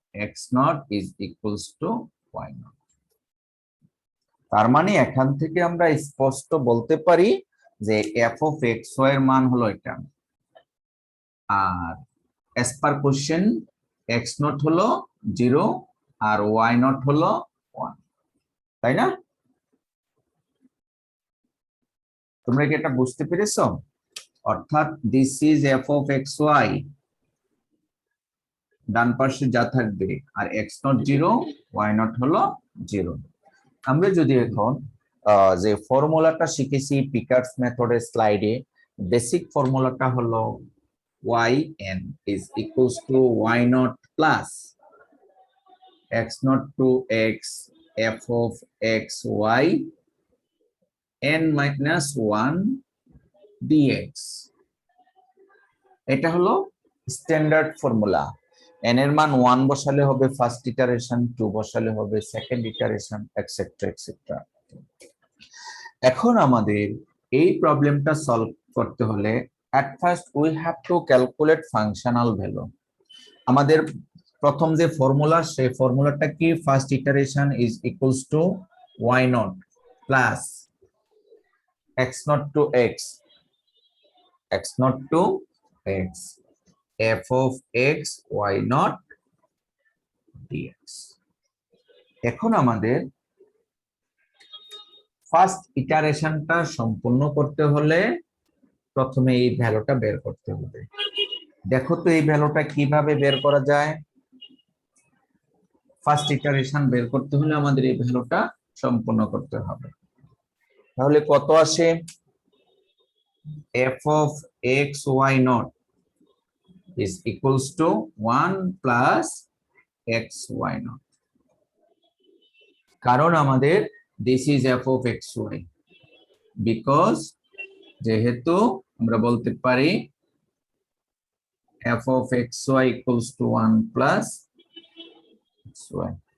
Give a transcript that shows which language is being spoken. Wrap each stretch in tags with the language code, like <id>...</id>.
<en>x not is equals to y not.</en> <bn>তার মানে এখান থেকে আমরা স্পষ্ট বলতে পারি যে f অফ x y এর মান হলো এটা, আর</bn> <en>as per question</en> <bn>x not হলো 0 আর y নট হলো 1, তাই না? তোমরা কি এটা বুঝতে পেরেছো? অর্থাৎ</bn> <en>this is f of x y,</en> <bn>ডান পাশে যা থাকবে, আর x নট 0 y নট হলো 0। আমরা যদি এখন যে ফর্মুলাটা শিখেছি পিকার্স মেথডের স্লাইডে, বেসিক ফর্মুলাটা হলো</bn> <en>yn is equals to y naught plus x naught to x f of x y n minus 1 dx।</en> <bn>এটা হলো স্ট্যান্ডার্ড ফর্মুলা। n এর মান 1 বসালে হবে ফার্স্ট ইটারেশন, 2 বসালে হবে সেকেন্ড ইটারেশন, এটসেট্রা এটসেট্রা। এখন আমাদের এই প্রবলেমটা সলভ করতে হলে</bn> <en>at first we have to calculate functional value।</en> <bn>আমাদের প্রথম যে ফর্মুলা, সেই ফর্মুলাটা কি?</bn> <en>First iteration is equals to y not plus x not to x not to x f of x y not dx।</en> <bn>এখন আমাদের ফার্স্ট ইটারেশনটা সম্পূর্ণ করতে হলে প্রথমে এই ভ্যালুটা বের করতে হবে। দেখো তো এই ভ্যালুটা কিভাবে বের করা যায়। ফার্স্ট ইটারেশন বের করতে হলে আমাদের এই ভ্যালুটা সম্পূর্ণ করতে হবে। তাহলে কত আসে?</bn> <en>f of x y naught is equals to 1 plus x y naught,</en> <bn>কারণ আমাদের</bn> <en>this is f of x y, because</en> <bn>যেহেতু আমরা বলতে পারি</bn> <en>f of x y equals to 1 plus x y।</en>